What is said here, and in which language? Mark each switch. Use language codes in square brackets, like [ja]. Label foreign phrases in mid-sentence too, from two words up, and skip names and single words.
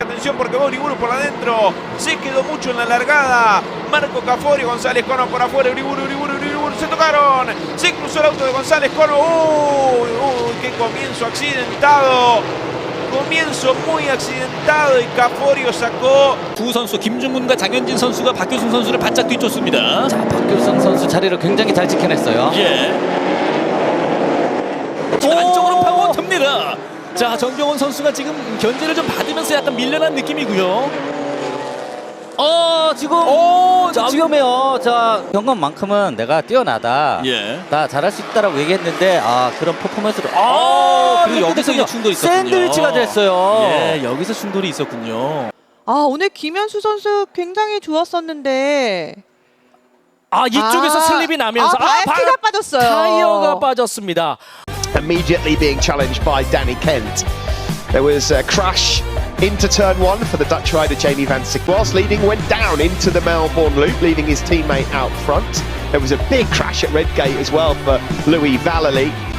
[es] Atención porque va Uriburu por adentro. Se quedó mucho en la largada. Marco Cafori, González Cono por afuera. Uriburu. Se tocaron. Se cruzó el auto de González Cono. ¡Uy! ¡Qué comienzo accidentado! comienzo muy accidentado y Caforio sacó. [ko] 두 선수 김중근과 장현진 선수가 박효승 선수를 바짝 뒤쫓습니다. 자, 박효승 선수 자리를 굉장히 잘 지켜냈어요. 예. 안쪽으로 파고듭니다. 자, 정경원 선수가 지금 견제를 좀 받으면서 약간 밀려난 느낌이고요. 지금 위험해요. 자, 경건만큼은 내가 뛰어나다. 예. 나 잘할 수 있다라고 얘기했는데 그런 퍼포먼스를 그리고 여기서 이제 충돌이 있었군요. 샌드위치가 됐어요. 예, 여기서 충돌이 있었군요. 오늘 김현수 선수 굉장히 좋았었는데 이쪽에서 슬립이 나면서 타이어가 빠졌어요. 타이어가 빠졌습니다. [en] Immediately being challenged by Danny Kent. There was a crash into turn one for the Dutch rider Jamie van Sick. Whilst leading, went down into the Melbourne loop, leaving his teammate out front. There was a big crash at Redgate as well for Louis Vallely.